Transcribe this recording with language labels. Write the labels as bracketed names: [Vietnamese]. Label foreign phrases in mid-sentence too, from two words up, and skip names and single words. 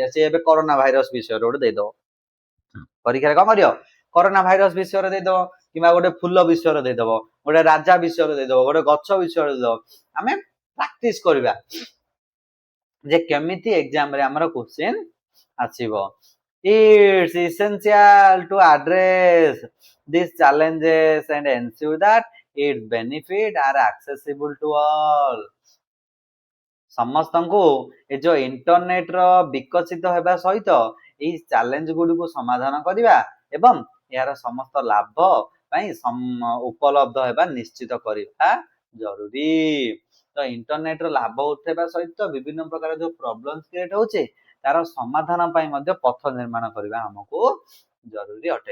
[Odia] ସେ ଏବେ କରୋନା ଭାଇରସ ବିଷୟରେ ଗୋଟେ ଦେଇଦବ, ପରୀକ୍ଷାରେ କଣ କରିବ? କରୋନା ଭାଇରସ ବିଷୟରେ ଦେଇଦବ, କିମ୍ବା ଗୋଟେ ଫୁଲ ବିଷୟରେ ଦେଇଦବ, ଗୋଟେ ରାଜା ବିଷୟରେ ଦେଇଦବ, ଗୋଟେ ଗଛ ବିଷୟରେ ଦେଇଦବ। ଆମେ ପ୍ରାକ୍ଟିସ କରିବା ଯେ କେମିତି ଏକ୍ସାମରେ ଆମର କ୍ୱେଶ୍ଚିନ୍ ଆସିବ। [English] It's essential to address these challenges and ensure that its benefits are accessible to all. [Odia] ସମସ୍ତଙ୍କୁ ଏ ଯୋଉ ଇଣ୍ଟରନେଟ ର ବିକଶିତ ହେବା ସହିତ এই ଚ୍ୟାଲେଞ୍ଜ ଗୁଡ଼ିକୁ ସମାଧାନ କରିବା ଏବଂ ଏହାର ସମସ୍ତ ଲାଭ ପାଇଁ ଉପଲବ୍ଧ ହେବା ନିଶ୍ଚିତ କରିବା ଜରୁରୀ। ତ ଇଣ୍ଟରନେଟ ର ଲାଭ ଉଠାଇବା ସହିତ ବିଭିନ୍ନ ପ୍ରକାର ଯୋଉ ପ୍ରୋବ୍ଲେମ କ୍ରିଏଟ ହଉଛି ତାର ସମାଧାନ ପାଇଁ ମଧ୍ୟ ପଥ ନିର୍ମାଣ କରିବା ଆମକୁ ଜରୁରୀ ଅଟେ।